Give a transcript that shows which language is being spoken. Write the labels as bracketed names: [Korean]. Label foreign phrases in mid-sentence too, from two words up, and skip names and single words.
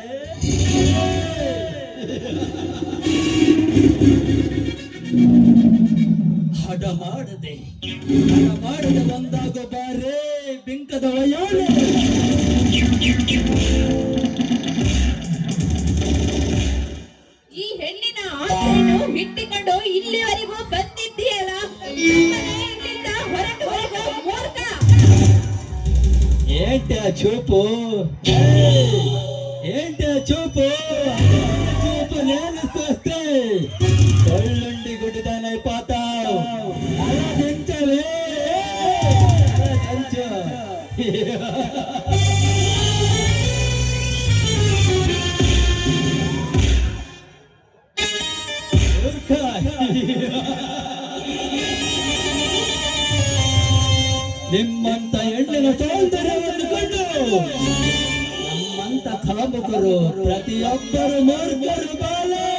[Kannada] ಹಠ ಮಾಡದೆ ಒಂದಾಗೋ ಬಾರೇ ಬಿಂಕದ ವಯಾನೆ. ಈ ಹೆಣ್ಣಿನ ಆಸೆಯನ್ನು ಇಟ್ಟುಕೊಂಡು ಇಲ್ಲಿವರೆಗೂ ಬಂದಿದ್ದೀಯಲ್ಲ, ಸುಮ್ಮನೆ ಇಲ್ಲಿಂದ ಹೊರಟು ಹೋಗೋ ಮೂರ್ಖ. [Telugu] ఏంటి ఆ చూపు ఏంటి ఆ చూపు చూపు నేను చూస్తే ఒళ్ళుండి గుడ్డిదానైపోతావు. అలా దించవే అలా దించు. [Kannada] ನಿಮ್ಮಂತ ಹೆಣ್ಣಿನ ಸೌಂದರ್ಯವನ್ನು ಕಂಡು ನಮ್ಮಂತ ಕಾಮುಕರು ಪ್ರತಿಯೊಬ್ಬರು ಮೂರ್ಖರು ಬಾಲ.